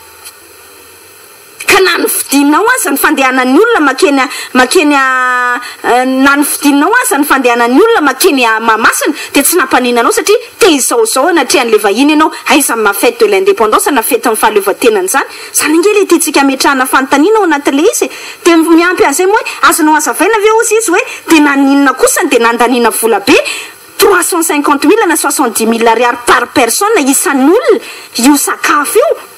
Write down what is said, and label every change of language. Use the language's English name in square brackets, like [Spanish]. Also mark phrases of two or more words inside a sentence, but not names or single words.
[Malagasy] ka na ny fidinao aza ny fandehanan'ny olona makeny na ny fidinao aza ny fandehanan'ny olona makeny mamasina dia tsy nampaninanao satria te izaozao anatrehan'le vahiny ianao aiza ma [French] fête de l'indépendance [Malagasy] na fête ny fahaleovantenany zany inge le tiantsika metrahana fanontaniana ao anatin'le izy dia miampy an'izay moa hoe azonao azavaina aveo ozy izy hoe dia naninona kosany dia nandaniana vola be 350 000 na 70 000 ariary [French] par personne [Malagasy] isan'olona io sakafo io